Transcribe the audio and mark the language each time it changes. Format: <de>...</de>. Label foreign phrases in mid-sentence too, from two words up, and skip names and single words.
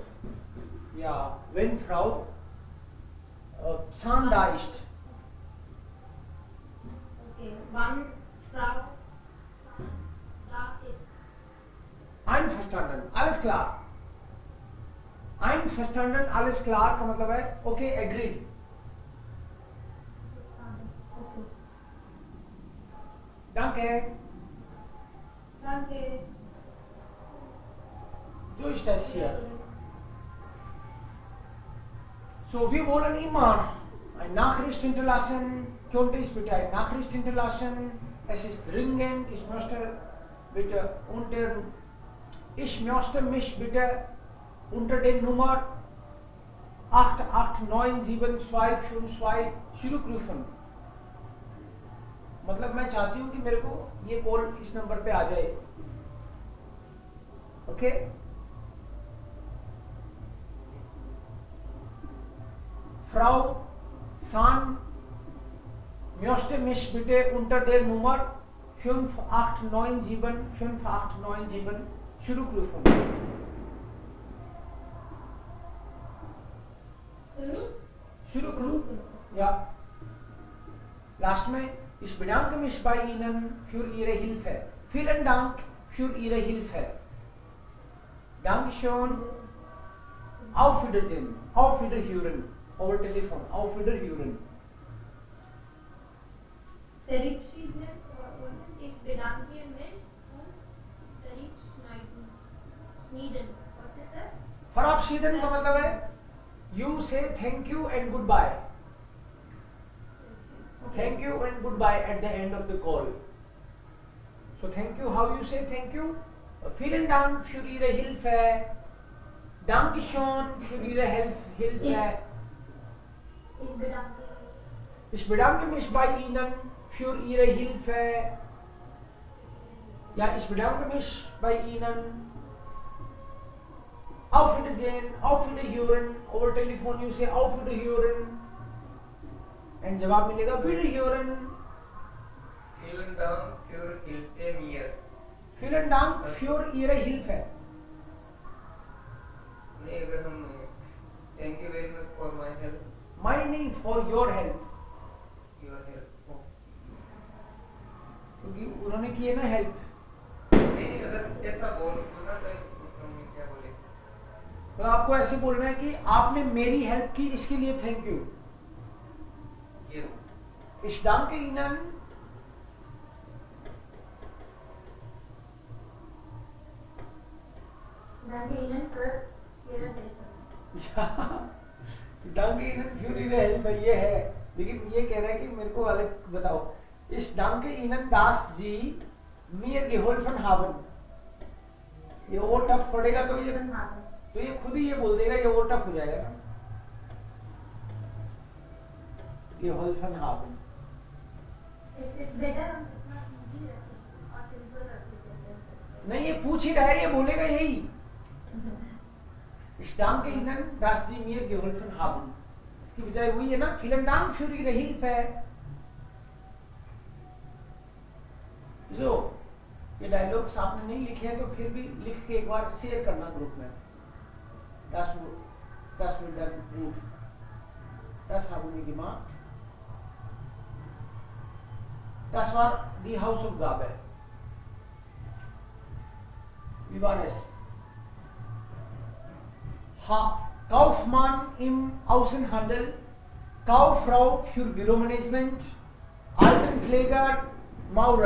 <de>Ja, wenn Frau Zahn da ist. Okay, wann Frau da ist. Einverstanden, alles klar. Einverstanden, alles klar</de> <hi>का मतलब है</hi> <en>okay, agreed.</en> <de>Okay. Danke. Danke. जो ist das hier? So, wir wollen immer eine Nachricht hinterlassen. Könnte ich bitte eine Nachricht hinterlassen? Es ist dringend. Ich möchte mich bitte unter der Nummer 88972252 zurückrufen.</de> <hi>मतलब मैं चाहती हूँ कि मेरे को ये कॉल इस नंबर पे आ जाए. ओके?</hi> <de>Frau San möchte mich bitte unter der Nummer 5897 zurückrufen. Zurückrufen? Ja. Last में ich bedanke mich bei Ihnen für Ihre Hilfe. Vielen Dank für Ihre Hilfe. Dankeschön. Auf Wiedersehen. Auf Wiederhören.</de> <en>Over telephone.</en> <de>Auf Wiederhören. Verabschieden. Ich bedanke mich und verabschieden.</de> <en>What is that? Verabschieden</en> <hi>का मतलब है</hi> <en>you say thank you and goodbye. Thank you and goodbye at the end of the call. So thank you. How you say thank you?</en> <de>Vielen Dank für Ihre Hilfe. Dankeschön für Ihre Hilfe. Ich bedanke mich bei Ihnen für Ihre Hilfe. Ja, ich bedanke mich bei Ihnen. Auf Wiedersehen, auf Wiederhören.</de> <en>Over telephone you say</en> <de>auf Wiederhören.</de> <hi>And जवाब मिलेगा Wiederhören.</hi> <de>Vielen Dank für Hilfe mir. Vielen Dank für Ihre Hilfe.</de> <hi>नहीं अगर हम</hi> <en>thank you very much for my help. नहीं for your help. Your help.</en> <hi>क्योंकि उन्होंने किए ना हेल्प. नहीं अगर ऐसा बोलना तो उसमें क्या बोले? तो आपको ऐसे बोलना है कि आपने मेरी हेल्प की, इसके लिए</hi> <en>thank you.</en> <hi>Yes.</hi> <de>Ich danke Ihnen. Danke Ihnen für Ihre Hilfe. danke Ihnen für Ihre Hilfe</de> <hi>ये है, लेकिन ये कह रहा है कि मेरे को अलग बताओ.</hi> <de>Ich danke Ihnen, dass Sie mir geholfen haben.</de> <hi>ये और टफ पड़ेगा तो ये खुद ही ये बोल देगा, ये और टफ हो जाएगा ना.</hi> <de>Geholfen haben.</de> <en>It's better or simple.</en> <hi>नहीं ये पूछ ही रहा है, ये बोलेगा यही.</hi> <de>Ich danke Ihnen, dass Sie mir geholfen haben.</de> <hi>इसकी बजाय वही है ना,</hi> <de>vielen Dank für Ihre Hilfe.</de> <hi>जो ये डायलॉग्स आपने नहीं लिखे हैं तो फिर भी लिख के एक बार शेयर करना ग्रुप में.</hi> <de>Das wird dann gut. Das haben wir gemacht. Das war die Hausaufgabe. Wie war es? Kaufmann im Außenhandel, Kauffrau für Büromanagement, Altenpfleger, Maurer.</de>